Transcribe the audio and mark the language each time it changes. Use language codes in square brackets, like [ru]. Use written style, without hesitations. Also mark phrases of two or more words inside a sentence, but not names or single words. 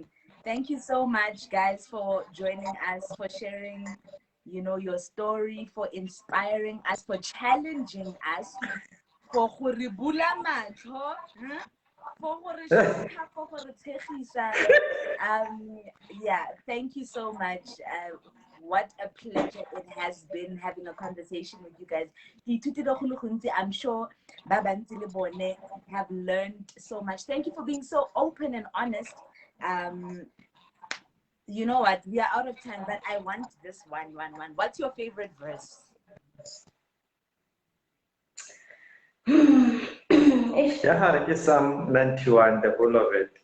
[en] Thank you so much, guys, for joining us, for sharing, your story, for inspiring us, for challenging us, for horibula matho, for yeah, thank you so much. What a pleasure it has been having a conversation with you guys. I'm sure [tn] Babanti le bone [en] have learned so much. Thank you for being so open and honest. You know what? We are out of time, but I want this one. What's your favorite verse? Yeah, Psalm 91, the whole of it.